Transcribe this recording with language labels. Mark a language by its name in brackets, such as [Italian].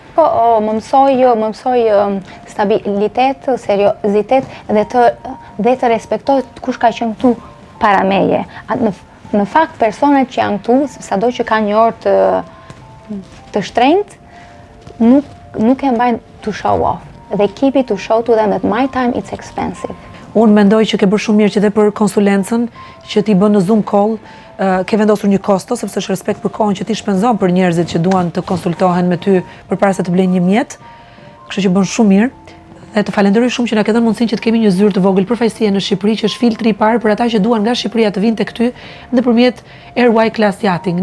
[Albanian] Po, më mësoj stabilitet, seriozitet dhe të respektohet kush ka qenë këtu para meje. Në fakt, personat që janë këtu, sado që ka një orë të shtrenjtë, nuk e mbajnë [English] to show off. They keep it to show to them that my time it's expensive. [Albanian] Unë mendoj që ke bërë shumë mirë që dhe për konsulencën, që ti bën në Zoom call, ke vendosur një kosto, sepse është respekt për kohën që ti shpenzon për njerëzit që duan të konsultohen me ty përpara se të blejnë një mjet, kështu që bën shumë mirë. Dhe të falenderoj shumë që na ke dhënë mundësinë që të kemi një zyrë të vogël përfaqësie në Shqipëri, që është filtri i parë për ata që duan nga Shqipëria të vinë tek ty nëpërmjet Airway Class Yachting.